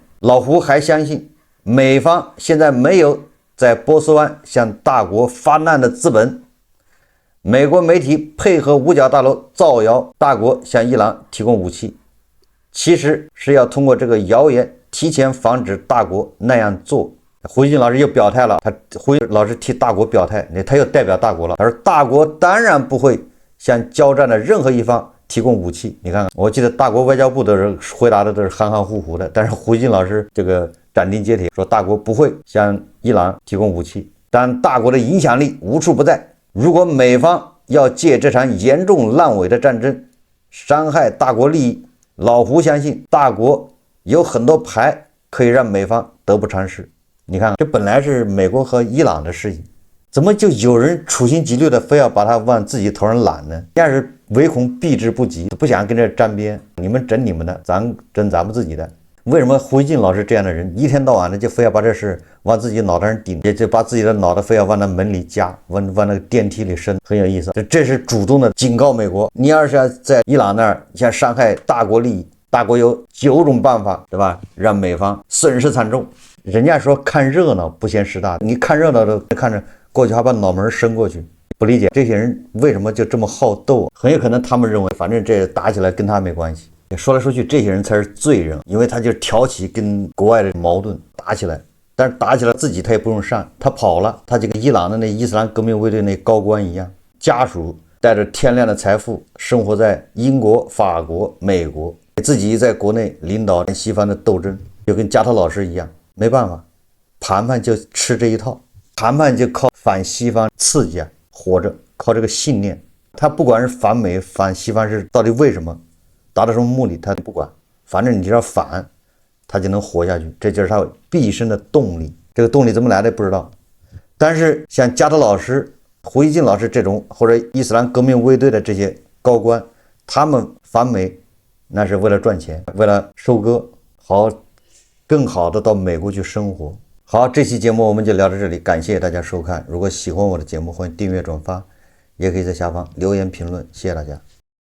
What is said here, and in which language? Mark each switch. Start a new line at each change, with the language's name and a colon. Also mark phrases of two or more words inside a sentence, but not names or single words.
Chinese: 老胡還相信美方現在沒有在波斯灣向大國發難的資本。美國媒體配合五角大樓造謠大國向伊朗提供武器，其實是要通過這個謠言提前防止大國那樣做。胡锡進老師又表態了，胡锡老師替大國表態，他又代表大國了。他说大國当然不會向交戰的任何一方提供武器。你看看，我記得大國外交部的人回答的都是含含糊糊的，但是胡锡进老師這個斩钉截鐵說大國不會向伊朗提供武器，但大國的影響力無處不在。如果美方要借這場嚴重爛尾的戰爭傷害大國利益，老胡相信大國有很多牌可以讓美方得不償失。你看，这本來是美國和伊朗的事情，怎麼就有人處心積慮的非要把它往自己頭上攬呢？要是唯恐避之不及，不想跟這沾邊，你們整你們的，咱整咱們自己的。為什麼胡锡進老師這樣的人一天到晚的就非要把這事往自己腦袋上頂，也就把自己的腦袋非要往那門裡夾，往那個電梯裡伸，很有意思。這是主動的警告美國，你要是要在伊朗那兒想傷害大國利益，大國有9種辦法，對吧？讓美方損失慘重。人家說看熱鬧不嫌事大，你看熱鬧的看着過去還把腦門伸過去，不理解這些人為什麼就這麼好鬥。很有可能他們認為反正這打起來跟他沒關係。說來說去，這些人才是罪人，因為他就挑起跟國外的矛盾打起来，但是打起来自己他也不用上，他跑了，他就跟伊朗的那伊斯兰革命卫队那高官一樣，家屬帶着天量的財富生活在英國、法國、美國，自己在國內領導西方的鬥爭，就跟加特老師一樣，沒辦法，談判就吃這一套，談判就靠反西方刺激啊活着，靠這個信念。他不管是反美反西方是到底為什麼，達到什麼目的他不管，反正你只要反，他就能活下去，這就是他畢生的動力。這個動力怎麼來的不知道，但是像加特老師、胡锡進老師這種或者伊斯蘭革命衛隊的這些高官，他們反美那是為了賺錢，為了收割，更好的到美國去生活。好，這期節目我們就聊到這裡，感謝大家收看。如果喜歡我的節目，歡迎訂閱轉發，也可以在下方留言評論，謝謝大家。